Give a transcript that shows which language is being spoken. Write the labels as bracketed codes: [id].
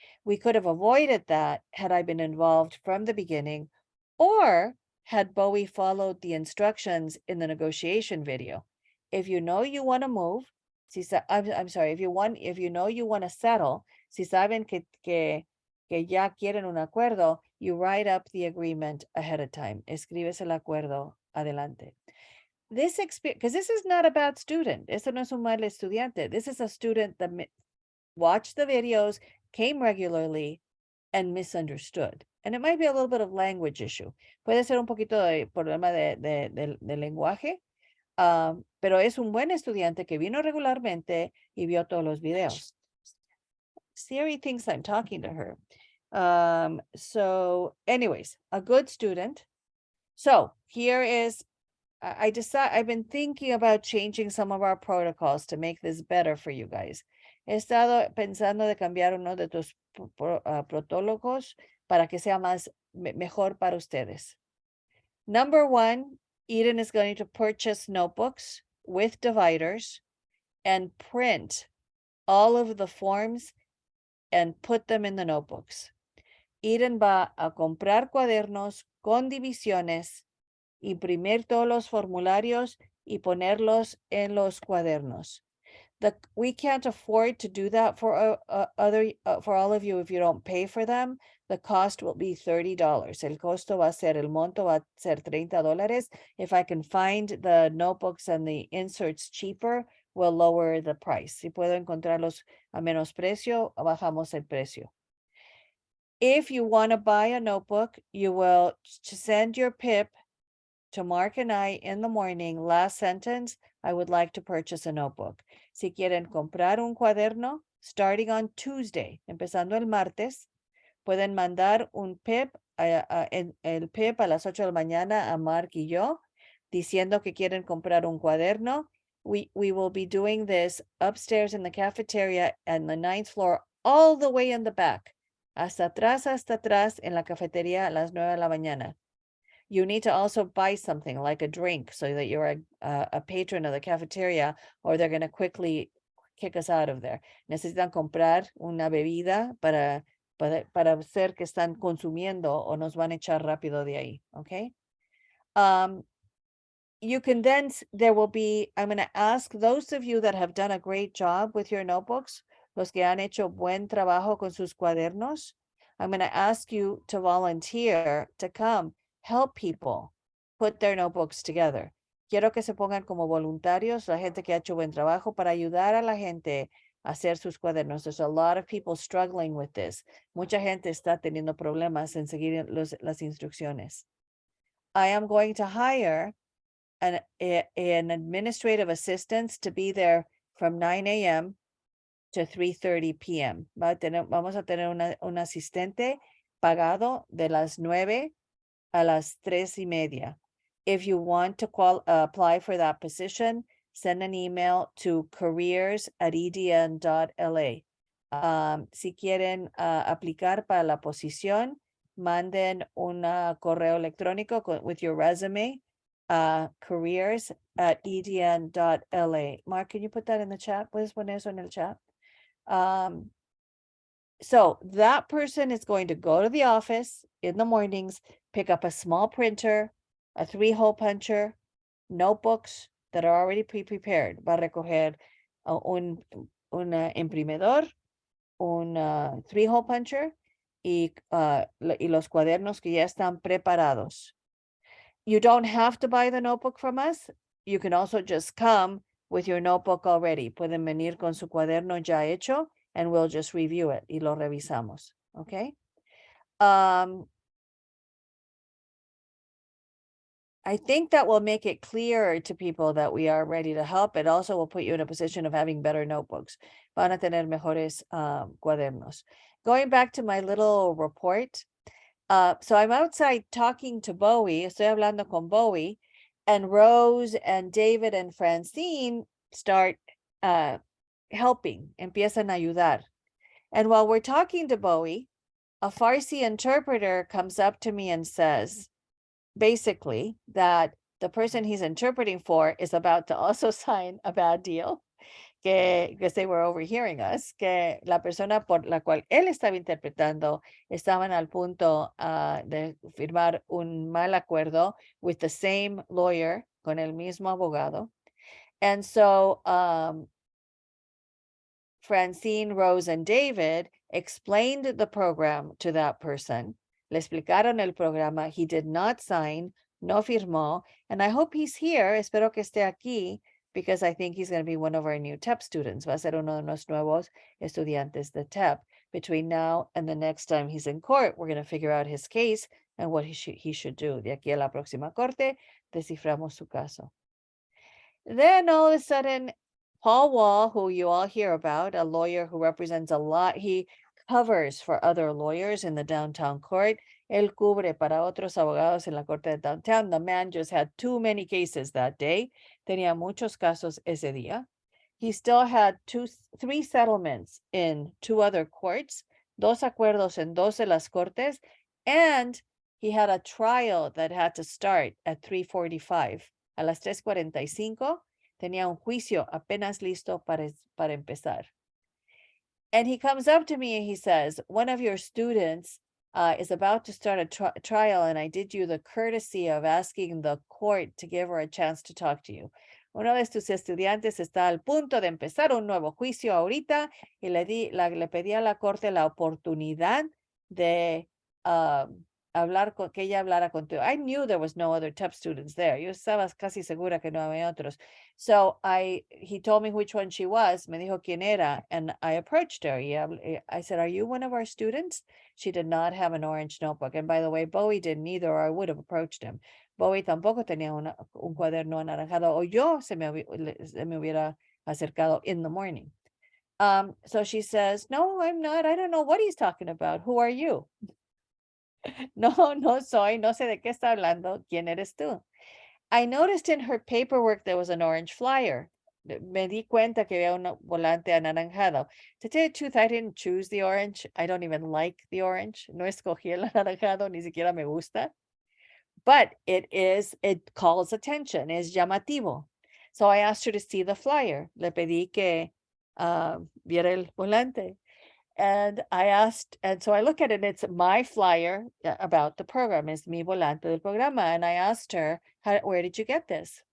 [en] We could have avoided that had I been involved from the beginning, or had Bowie followed the instructions in the negotiation video. If you know you want to move, I'm sorry, if you know you want to settle, [es] si saben que ya quieren un acuerdo, [en] you write up the agreement ahead of time. [es] Escribes el acuerdo adelante. [en] This experience, because this is not a bad student. [es] Esto no es un mal estudiante. [en] This is a student that watched the videos, came regularly, and misunderstood. And it might be a little bit of language issue. [es] Puede ser un poquito de problema de lenguaje, pero es un buen estudiante que vino regularmente y vio todos los videos. [en] Siri thinks I'm talking to her. So anyways, a good student. So here is, I've been thinking about changing some of our protocols to make this better for you guys. [es] He estado pensando de cambiar uno de tus protólogos para que sea mejor para ustedes. [en] Number 1, Eden is going to purchase notebooks with dividers and print all of the forms and put them in the notebooks. [es] Eden va a comprar cuadernos con divisiones, imprimir todos los formularios y ponerlos en los cuadernos. [en] We can't afford to do that for for all of you if you don't pay for them. The cost will be $30. [es] El costo va a ser, el monto va a ser $30. [en] If I can find the notebooks and the inserts cheaper, we'll lower the price. [es] Si puedo encontrarlos a menos precio, bajamos el precio. [en] If you want to buy a notebook, you will send your PIP to Mark and I in the morning. Last sentence, I would like to purchase a notebook. [es] Si quieren comprar un cuaderno, [en] starting on Tuesday, [es] empezando el martes, pueden mandar un PIP, el PIP a las 8 de la mañana a Mark y yo, diciendo que quieren comprar un cuaderno. [en] We will be doing this upstairs in the cafeteria and the 9th floor, all the way in the back. [es] Hasta atrás en la cafetería a las 9 de la mañana. [en] You need to also buy something like a drink so that you're a patron of the cafeteria, or they're going to quickly kick us out of there. [es] Necesitan comprar una bebida para hacer que están consumiendo o nos van a echar rápido de ahí, okay? [en] You can then, there will be, I'm going to ask those of you that have done a great job with your notebooks, [es] los que han hecho buen trabajo con sus cuadernos, [en] I'm going to ask you to volunteer to come help people put their notebooks together. [es] Quiero que se pongan como voluntarios, la gente que ha hecho buen trabajo para ayudar a la gente a hacer sus cuadernos. [en] There's a lot of people struggling with this. [es] Mucha gente está teniendo problemas en seguir las instrucciones. [en] I am going to hire an administrative assistant to be there from 9 a.m. to 3:30 p.m. [es] Vamos a tener un asistente pagado de las 9 a las 3:30. [en] If you want to apply for that position, send an email to careers@edn.la. [es] Si quieren aplicar para la posición, manden un correo electrónico [en] with your resume, [es] careers@edn.la. [en] Mark, can you put that in the chat? [es] ¿Puedes poner eso en el chat? [en] So that person is going to go to the office in the mornings, pick up a small printer, a 3-hole puncher, notebooks that are already pre-prepared. [es] Va a recoger un imprimidor, un 3-hole puncher y los cuadernos que ya están preparados. [en] You don't have to buy the notebook from us. You can also just come with your notebook already. [es] Pueden venir con su cuaderno ya hecho, [en] and we'll just review it [es] y lo revisamos, okay? [en] I think that will make it clearer to people that we are ready to help. It also will put you in a position of having better notebooks. [es] Van a tener mejores cuadernos. [en] Going back to my little report. So I'm outside talking to Bowie. [es] Estoy hablando con Bowie, [en] and Rose and David and Francine start helping, [es] empiezan a ayudar. [en] And while we're talking to Bowie, a Farsi interpreter comes up to me and says, basically, that the person he's interpreting for is about to also sign a bad deal, que they were overhearing us, [es] que la persona por la cual él estaba interpretando estaban al punto de firmar un mal acuerdo [en] with the same lawyer, [es] con el mismo abogado. [en] And so Francine, Rose, and David explained the program to that person. [es] Le explicaron el programa. [en] He did not sign, [es] no firmó. [en] And I hope he's here. [es] Espero que esté aquí, [en] because I think he's going to be one of our new TEP students. [es] Va a ser uno de los nuevos estudiantes de TEP. [en] Between now and the next time he's in court, we're going to figure out his case and what he should do. [es] De aquí a la próxima corte, desciframos su caso. [en] Then all of a sudden, Paul Wall, who you all hear about, a lawyer who represents a lot, he covers for other lawyers in the downtown court. [es] Él cubre para otros abogados en la corte de downtown. [en] The man just had too many cases that day. [es] Tenía muchos casos ese día. [en] He still had 3 settlements in 2 other courts, [es] 2 acuerdos en 2 de las cortes, [en] and he had a trial that had to start at 3:45. [es] A las 3:45 tenía un juicio apenas listo para empezar. [en] And he comes up to me and he says, one of your students is about to start a trial, and I did you the courtesy of asking the court to give her a chance to talk to you. [es] Uno de tus estudiantes está al punto de empezar un nuevo juicio ahorita y le pedí a la corte la oportunidad de que ella hablara con tu. [en] I knew there was no other TEP students there. [es] Yo estaba casi segura que no había otros. [en] So he told me which one she was. Me dijo quién era, and I approached her. I said, "Are you one of our students?" She did not have an orange notebook, and by the way, Bowie didn't either, or I would have approached him. [es] Bowie tampoco tenía un cuaderno anaranjado, o yo se me hubiera acercado [en] in the morning. So she says, "No, I'm not. I don't know what he's talking about. Who are you?" [es] No, no soy, no sé de qué está hablando. ¿Quién eres tú? [en] I noticed in her paperwork there was an orange flyer. [es] Me di cuenta que había un volante anaranjado. [en] To tell you the truth, I didn't choose the orange. I don't even like the orange. [es] No escogí el anaranjado, ni siquiera me gusta. [en] But it calls attention, [es] es llamativo. [en] So I asked her to see the flyer. [es] Le pedí que viera el volante. [en] And so I look at it, and it's my flyer about the program, [es] es mi volante del programa. [en] And I asked her, where did you get this?